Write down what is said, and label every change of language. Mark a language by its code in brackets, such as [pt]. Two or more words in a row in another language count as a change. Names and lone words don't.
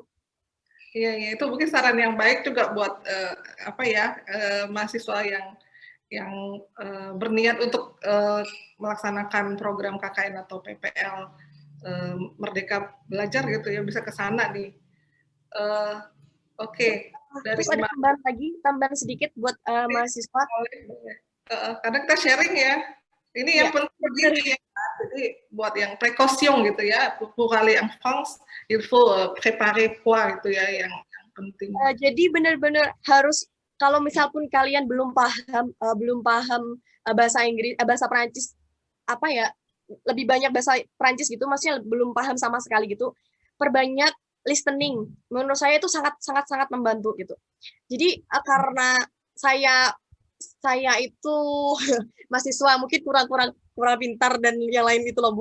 [id] Iya, itu mungkin saran yang baik juga buat mahasiswa yang berniat untuk melaksanakan program KKN atau PPL Merdeka Belajar gitu ya, bisa ke sana nih. Oke. Terus ada tambahan sedikit buat mahasiswa. Kadang kita sharing ya. Ini yang penting begini ya. Jadi buat yang precaution gitu ya, [fr] pour aller en France, il faut préparer quoi [id] gitu ya yang penting. Jadi benar-benar harus, kalau misal pun kalian belum paham bahasa Inggris, bahasa Perancis lebih banyak bahasa Perancis gitu, maksudnya belum paham sama sekali gitu, perbanyak listening. Menurut saya itu sangat membantu gitu. Jadi karena saya itu mahasiswa mungkin kurang pintar dan yang lain itu loh Bu.